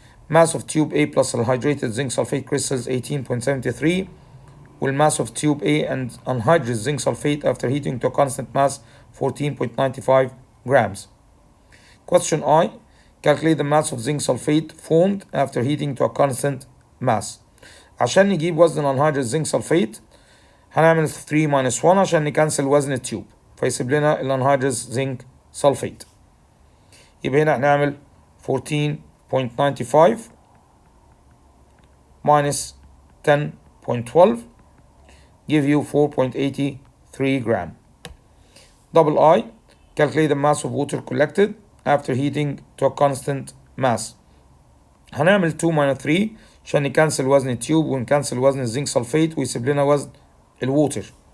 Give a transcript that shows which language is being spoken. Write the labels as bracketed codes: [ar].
[en] Mass of tube A plus hydrated zinc sulfate crystals 18.73. والmass of tube A and anhydrous zinc sulfate after heating to a constant mass 14.95 grams. Question I. Calculate the mass of zinc sulfate formed after heating to a constant mass. [ar] عشان نجيب وزن الانهيدرous zinc sulfate هنعمل 3 minus 1 عشان نكنسل وزن التيوب فيسيب لنا الانهيدرous zinc sulfate. [en] يبقى هنا هنعمل 14.95 minus 10.12 give you 4.83 gram. Double I. Calculate the mass of water collected after heating to a constant mass. [ar] هنعمل 2 minus 3 عشان نكنسل وزن التيوب ونكنسل وزن الزنك سلفيت ويسيب لنا وزن الووتر.